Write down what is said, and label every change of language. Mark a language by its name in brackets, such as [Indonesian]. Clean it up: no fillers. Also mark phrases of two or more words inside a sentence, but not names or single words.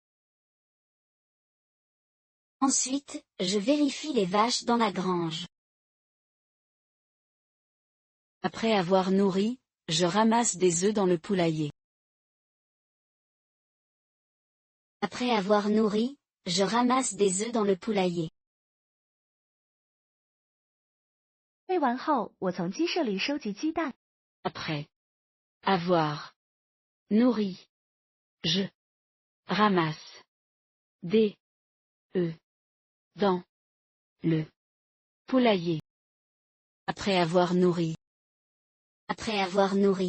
[French] Ensuite, je vérifie les vaches dans la grange. Après avoir nourri, je ramasse des œufs dans le poulailler. Après avoir nourri, je ramasse des œufs dans le poulailler. [Chinese] 喂完后，我从鸡舍里收集鸡蛋。 [French] Après avoir nourri, je ramasse des œufs dans le poulailler. Après avoir nourri. Après avoir nourri.